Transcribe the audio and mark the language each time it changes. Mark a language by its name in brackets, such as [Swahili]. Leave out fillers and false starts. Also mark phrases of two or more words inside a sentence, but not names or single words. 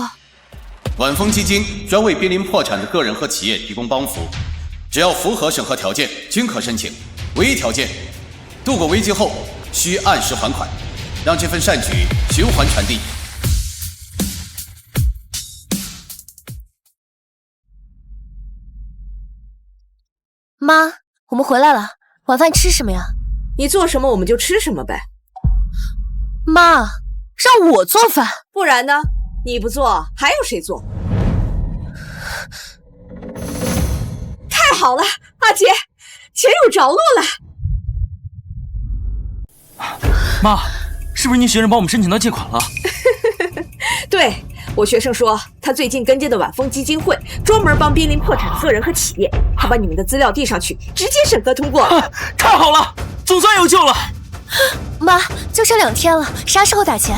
[Chinese] 晚風基金專為瀕臨破產的個人和企業提供幫扶，只要符合審核條件，均可申請。唯一條件，度過危機後需按時還款，讓這份善舉循環傳遞。媽，我們回來了，晚飯吃什麼呀？你做什麼我們就吃什麼唄。媽，讓我做飯，不然呢？你不做，還有誰做？太好了，阿杰，錢有着落了。媽，是不是您學生幫我們申請到借款了？對，我學生說，他最近跟進的晚風基金會專門幫瀕臨破產的個人和企業，他把你們的資料遞上去，直接審核通過了。太好了，總算有救了。媽，就剩2天了，啥時候打錢？